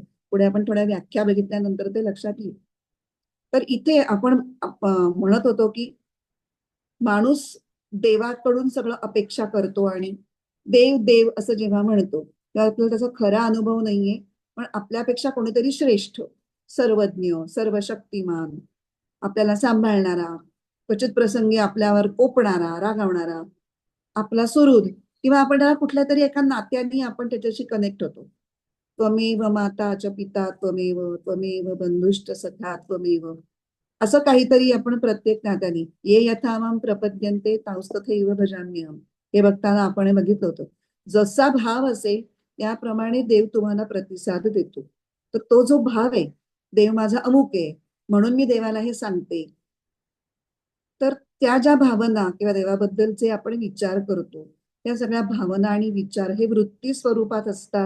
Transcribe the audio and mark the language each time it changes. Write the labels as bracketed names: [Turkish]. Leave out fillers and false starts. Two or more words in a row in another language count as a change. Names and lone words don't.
[Marathi] पुढे आपण थोड्या व्याख्या बघितल्यानंतर ते लक्षात येईल. तर इथे आपण म्हणत होतो की माणूस देवाकडून सगळं अपेक्षा करतो आणि देव देव असं जेव्हा म्हणतो तेव्हा आपल्याला त्याचा खरा अनुभव नाहीये. पण आपल्यापेक्षा कोणीतरी श्रेष्ठ, सर्वज्ञ, सर्वशक्तिमान, आपल्याला सांभाळणारा, क्वचित प्रसंगी आपल्यावर कोपणारा, रागावणारा, आपला सुहृद, किंवा आपण त्याला कुठल्या तरी एका नात्याने आपण त्याच्याशी कनेक्ट होतो. [Sanskrit] त्वमेव माता च पिता त्वमेव त्वमेव बंधुश्च सखा त्वमेव, [Marathi] असं काहीतरी आपण प्रत्येक नात्याने [Sanskrit] ये यथा माम प्रपद्यन्ते तांस्तथैव भजाम्यहम [Marathi] हे बघताना आपण बघितलं होतं. जसा भाव असेल त्याप्रमाणे देव तुम्हाला प्रतिसाद देतो. तर तो जो भाव आहे, देव माझा अमुक आहे म्हणून मी देवाला हे सांगते, तर त्या ज्या भावना किंवा देवाबद्दलचे आपण विचार करतो त्या सगळ्या भावना आणि विचार हे वृत्ती स्वरूपात असतात.